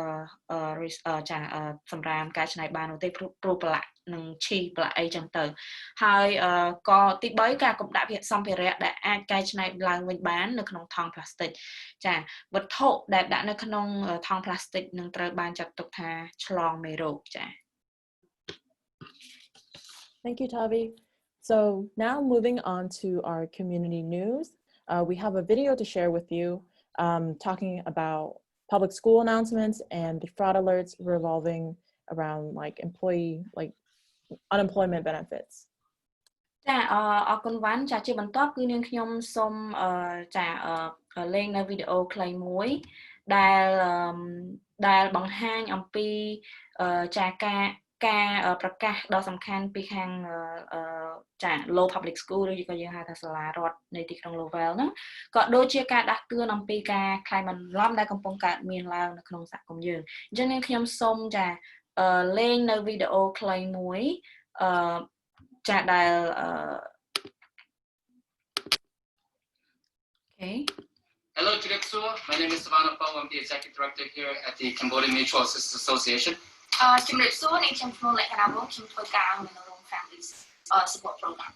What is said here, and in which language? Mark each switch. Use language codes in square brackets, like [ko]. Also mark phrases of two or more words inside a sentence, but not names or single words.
[km] សម្រាមកែច្នៃបាននោះទេព្រោះប្រឡាក់នឹងឈីប្រឡាក់អីចឹងទៅហើយក៏ទី3ការកុំដាក់សម្ភារៈដែលអាចកែច្នៃឡើងវិញបាននៅក្នុងថង់ផ្លាស្ទិកចាវត្ថុដែលដាក់នៅក្នុងថង់ផ្លាស្ទិកនឹងត្រូវបានចាត់ទុកថាឆ្លងមេរោគចា [en] Thank you, Tavi. So now moving on to our community news, we have a video to share with you talking about public school announcements and the fraud alerts revolving around unemployment benefits. [km] ចាអរគុណវ៉ាន់ចាជាបន្តគឺនាងខ្ញុំសូមចាលេងនៅវីដេអូខ្លីមួយដែលបង្ហា ញអំពីចាការប្រកាសដ៏សំខាន់ពីខាងចា Low Public School ឬក៏យើងហៅថាសាលារដ្ឋនៃទីក្រុង Lowell ហ្នឹងក៏ដូចជាការដាស់តឿនអំពីការក្លែងបន្លំដែលកំពុងកើតមានឡើងនៅក្នុងសហគមន៍យើងអញ្ចឹងនាងខ្ញុំសូមចាលេងនៅវីដេអូខ្លីមួយចាដែល [en] Hello to the My name is Savannah Phong. I'm the Executive Director here at the Cambodian Mutual Assistance Association. Support Program.